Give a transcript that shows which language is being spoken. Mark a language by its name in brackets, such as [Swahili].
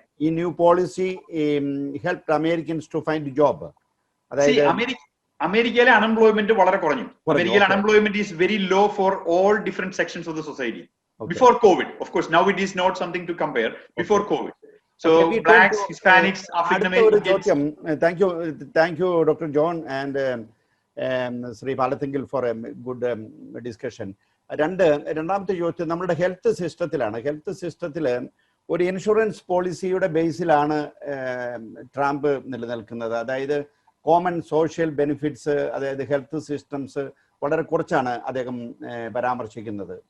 [English] ഈ new policy help Americans to find job? [Malayalam] അതായത് അമേരിക്കയിലെ അൺഎംപ്ലോയ്മെന്റ് വളരെ കുറഞ്ഞു. [English] അമേരിക്കയിലെ unemployment is very low for all different sections of the society before Covid. Of course now it is not something to compare before Covid. So blacks, Hispanics, African Americans. Thank you, Dr. John and Sri Palathengil for a good discussion. [Malayalam] രണ്ടാമത്തെ ചോദ്യം നമ്മുടെ health സിസ്റ്റത്തിലാണ്. Health സിസ്റ്റത്തിൽ ഒരു insurance പോളിസിയുടെ ബേസിലാണ് Trump നിലനിൽക്കുന്നത്. അതായത് common social benefits, അതായത് ഹെൽത്ത് സിസ്റ്റംസ് വളരെ കുറച്ചാണ് അദ്ദേഹം പരാമർശിക്കുന്നത്.